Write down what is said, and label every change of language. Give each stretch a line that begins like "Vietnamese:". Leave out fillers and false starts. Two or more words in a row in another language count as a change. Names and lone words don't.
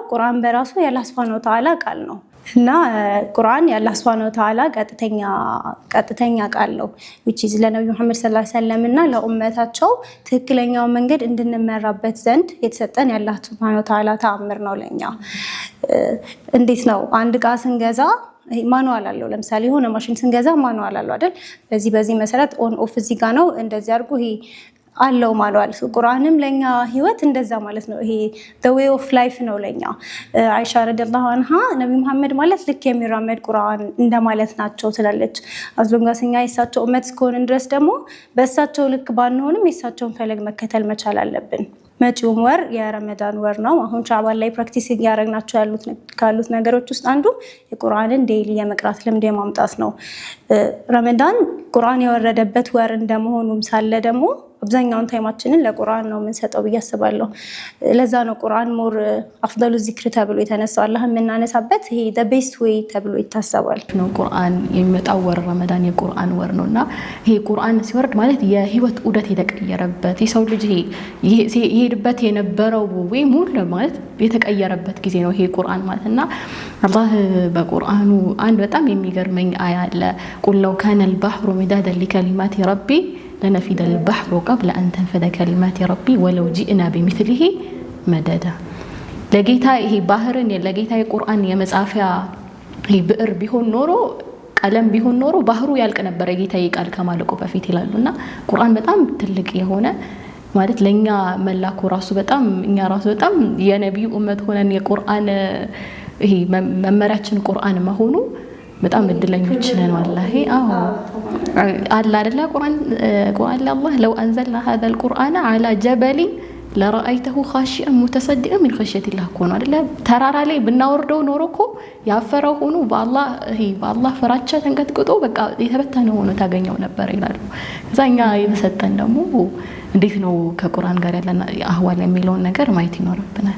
Amharic: ቁርአን በራሱ የአላህ
Arabic: سبحانه وتعالى
Amharic: ቃል ነው እና ቁርአን የአላህ
Arabic: سبحانه وتعالى
Amharic: ቀጥተኛ ቃል ነው
English: which is
Amharic: ለነብዩ መሐመድ
Arabic: صلى الله عليه وسلم
Amharic: እና ለኡመታቸው ትክክለኛው መንገድ እንድንመራበት ዘንድ የተሰጠን የአላህ
Arabic: سبحانه وتعالى
Amharic: ተአምር ነው ለኛ። እንዴት ነው አንድ ዕቃ ስንገዛ ማኑዋል አለው። ለምሳሌ የሆነ ማሽን ስንገዛ ማኑዋል አለው አይደል? በዚህ መሰረት
English: on off
Amharic: እዚህ ጋር ነው እንደዚህ አድርጎ ይሄ አለው ማኑዋል። ቁርአንም ለኛ ህይወት እንደዛ ማለት ነው። ይሄ
English: the way of life
Amharic: ነው ለኛ። አይሻ
Arabic: رضي الله عنها
Amharic: ነብዩ መሐመድ ማለት ልክ የሚራመድ ቁርአን እንደማለት ናቸው ትላለች። አዝሎንጋስኛ የሳቸው ኡመት እስከሆንን ድረስ ደግሞ በእሳቸው ልክ ባንሆንም የሳቸውን ፈለግ መከተል መቻል አለብን። መጪውም ወር የረመዳን ወር ነው። አሁን ሻዕባን ላይ ፕራክቲስ እያደረግናቸው ካሉት ነገሮች ውስጥ አንዱ የቁርአንን ዴይሊ የመቅራት ልምድ የማምጣት ነው። ረመዳን ቁርአን የወረደበት ወር እንደመሆኑም ሳለ ደግሞ አብዛኛውን ታይማችንን ለቁርአን ነው የምንሰጠው ብዬ አስባለሁ። ለዛ ነው ቁርአን ሞር
Arabic: أفضل الذكر
Amharic: ተብሎ የተነሳው። አላህ የምናነሳበት ይሄ
English: the best way
Amharic: ተብሎ ይታሰባል ነው። ቁርአን የሚመጣው ወር ረመዳን የቁርአን ወር ነውና ይሄ ቁርአን ሲወርድ ማለት የህይወት ዑደት የተቀየረበት የሰው ልጅ ይሄድበት የነበረው ወይ ሙሉ ማለት የተቀየረበት ጊዜ ነው ይሄ ቁርአን ማለትና አላህ በቁርአኑ አንድ በጣም የሚገርመኝ አያ አለ።
Arabic: قل لو كان البحر مدادا لكلمات ربي لنفد البحر قبل أن تنفد كلمات ربي ولو جئنا بمثله مددا።
Amharic: ለጌታ ይሄ ባህርን ለጌታ የቁርአን የመጻፊያ ይሄ ብዕር ቢሆን ኖሮ ቀለም ቢሆን ኖሮ ባህሩ ያልቅ ነበር የጌታ ቃል ከማለቁ በፊት ይላሉና ቁርአን በጣም ትልቅ የሆነ ማለት ለኛ መላኩ ራሱ በጣም እኛ ራሱ በጣም የነብዩ ኡመት ሆነን የቁርአን ይሄ መመሪያችን ቁርአን መሆኑ በጣም እድለኞች ነን والله። አላ አይደለ ቁርአን ለአላህ
Arabic: لو أنزلنا هذا القرآن على جبل لرأيته خاشعا متصدعا من خشية الله
Amharic: እኮ ነው አይደለ? ተራራ ላይ ብናወርደው ኖሮ እኮ ያፈረው ሆኖ በአላህ ፍራቻ ተንቀጥቅጦ በቃ የተበተነ ሆኖ ታገኘው ነበር ይላሉ። ከዛ እኛ የተሰጠን ደግሞ እንዴት ነው ከቁርአን ጋር ያለን አህዋል የሚለውን ነገር ማየት ይኖርብናል።